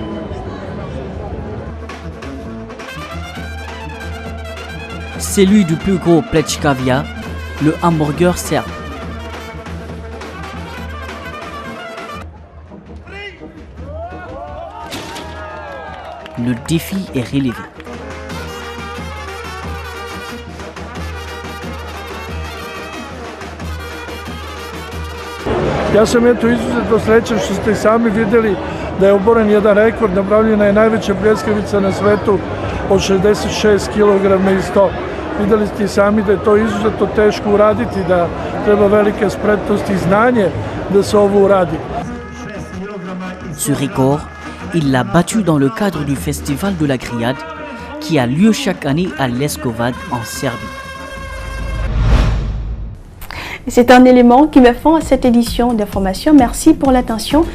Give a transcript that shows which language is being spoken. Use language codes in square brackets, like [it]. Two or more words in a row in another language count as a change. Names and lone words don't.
[fr] Celui du plus gros Plečkavia, le hamburger serbe. Le défi est relevé. [sr] Ja sam izuzetno srećan što ste sami vidjeli da je oboren jedan rekord, napravljena je najveća pljeskavica na svetu od 66 kg i 100. Vidjeli ste sami da je to izuzetno teško uraditi, da treba velike spretnosti i znanje da se ovo uradi. [fr] Ce record, il l'a battu dans le cadre du festival de la grillade qui a lieu chaque année à Leskovac en Serbie. C'est un élément qui met fin à cette édition d'information. Merci pour l'attention.